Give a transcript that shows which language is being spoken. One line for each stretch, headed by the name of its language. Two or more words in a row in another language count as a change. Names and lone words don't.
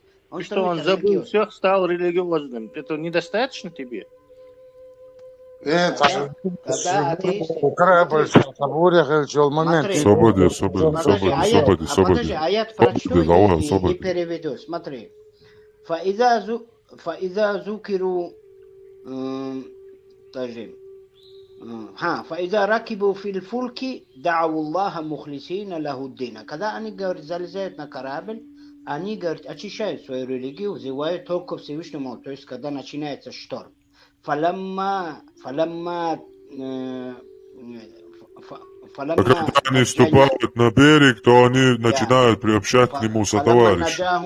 Russian: Он забыл всех, стал религиозным. Это недостаточно тебе? Подожди, аят прочту и переведу. Смотри. Фаиза зукиру...
Arabic: فإذا ركبوا في الفلك دعوا الله مخلصين له الدين.
Russian: Когда они, говорят, залезают на корабль, они, говорят, очищают свою религию, взывают только Всевышнему, то есть когда начинается шторм.
Arabic: فلما
Russian: А когда они вступают на берег, то они начинают приобщать к нему сотоварищей.